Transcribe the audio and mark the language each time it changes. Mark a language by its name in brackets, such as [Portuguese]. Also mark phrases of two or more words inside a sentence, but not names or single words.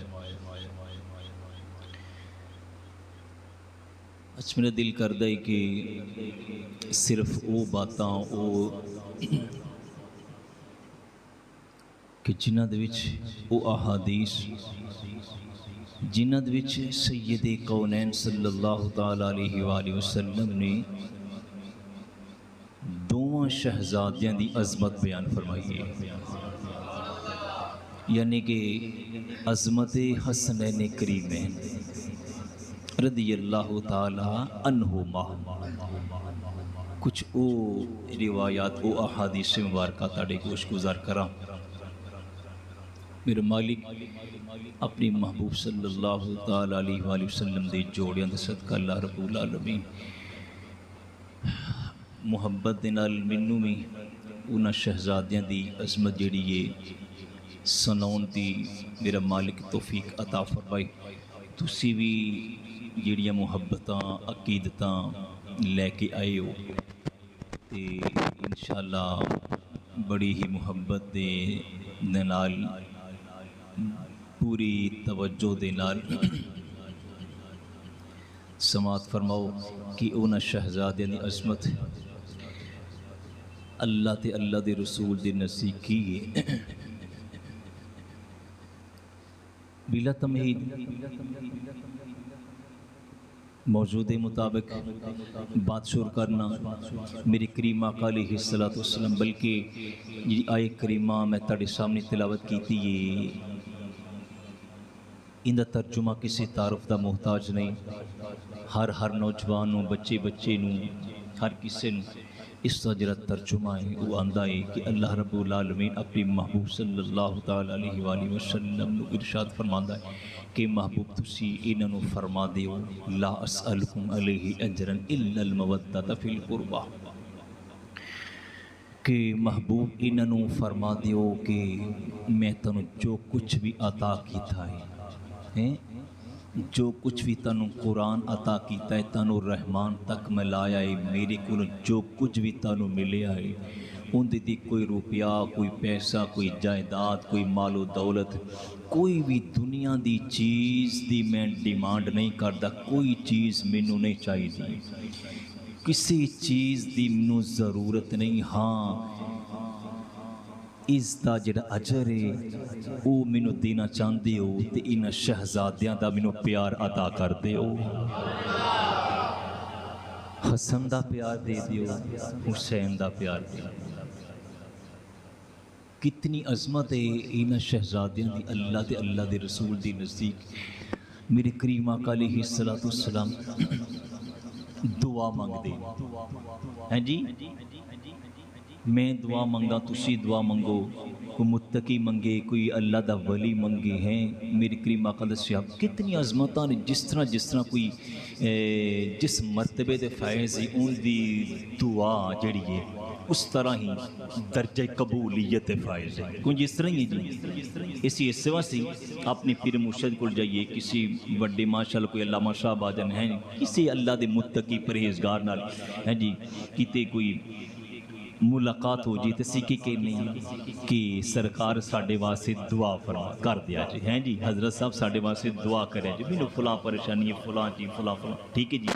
[Punjabi] اچھا میرا دل کرتا ہے کہ صرف وہ باتاں وہ کہ جنہاں دے وچ وہ احادیث جنہاں دے وچ سیدِ کونین [Arabic] صلى الله تعالى عليه وسلم [Punjabi] ने دوواں شہزادیاں دی عظمت بیان فرمائی ہے، یعنی کہ عظمت حسنین کریمین [Arabic] رضي الله تعالى عنهما. [Punjabi] کچھ وہ روایات وہ احادیث مبارک تاڑے گوش گزار کراں. میرے مالک اپنی محبوب [Arabic] صلى الله تعالى عليه وسلم [Punjabi] دے جوڑیاں دے صدقہ [Arabic] الله رب العالمين [Punjabi] محبت دے نال مینوں بھی انہاں شہزادیاں دی عظمت جیہڑی ہے سناؤن دی میرا مالک توفیق عطا فرمائے. تسی بھی جیہڑیاں محبتاں عقیدتاں لے کے آئے ہو تے ان شاء اللہ بڑی ہی محبت دے نال پوری توجہ دے نال سماعت فرماؤ کہ انہاں شہزادیاں دی عظمت اللہ تے اللہ دے رسول دے نزدیک کی ہے. بلا تمہید موضوع مطابق بات شروع کرنا میری کریمہ آقا [Arabic] عليه الصلاة والسلام [Punjabi] بلکہ جی آئے کریمہ میں تیرے سامنے تلاوت کی ہے [Urdu] ان کا ترجمہ کسی تعارف کا محتاج نہیں. [Punjabi] ہر نوجوان بچے بچے ہر کسی اس کا ذرا ترجمہ ہے وہ آندا ہے کہ اللہ رب العالمین اپنی محبوب [Arabic] صلى الله تعالى عليه وسلم [Punjabi] کو ارشاد فرماندا ہے کہ محبوب تسی انہوں فرما دیو [Arabic] لا أسألكم عليه أجرا إلا المودة في القربى [Punjabi] کہ محبوب انہوں فرما دیو کہ میں تینوں جو کچھ بھی عطا کیا ہے جو کچھ بھی تینوں قرآن عطا کیا ہے تینوں رحمان تک ملایا ہے میرے کو جو کچھ بھی تینوں ملیا ہے اوہندی دی کوئی روپیہ کوئی پیسہ کوئی جائیداد کوئی مال و دولت کوئی بھی دنیا دی چیز دی [Urdu] میں ڈیمانڈ نہیں کرتا. [Punjabi] کوئی چیز مینوں نہیں چاہیے، کسی چیز دی مینوں ضرورت نہیں. ہاں اس کا جیہڑا اجر ہے وہ مینوں دینا چاہتے ہو تو ان شہزادیاں دا مینوں پیار ادا کر دو. حسن دا پیار دے دیو، حسین دا پیار دے دیو. کتنی عظمت ہے ان شہزادیاں دی اللہ تے اللہ دے رسول دی نزدیک. میرے کریم آقا [Arabic] عليه الصلاة والسلام [Punjabi] دعا منگدے ہیں جی، میں دعا منگاں تسی دعا منگو، کوئی متقی منگے کوئی اللہ دا ولی منگے ہیں. میرے کریم آقا دسیا کتنی عظمت نے جس طرح کوئی جس مرتبے دے فیض انکی دعا جڑی ہے اس طرح ہی درجے قبولیت فائز ہے. کچھ اس طرح ہی جی اسی اس واسطے اپنے پیر مرشد کو جائیے، کسی بڑے ماشاءاللہ کوئی علامہ شاہ باجن ہے، کسی اللہ کے متقی پرہیزگار نال ہے جی کتے کوئی ملاقات ہو جی تو سکھی کے نہیں کہ سرکار ساڈے واسطے دعا فرما کر دیا جی، ہیں جی حضرت صاحب ساڈے واسطے دعا کرے جی، میں نے فلاں پریشانی ہے فلاں جی فلاں فلاں، ٹھیک ہے جی.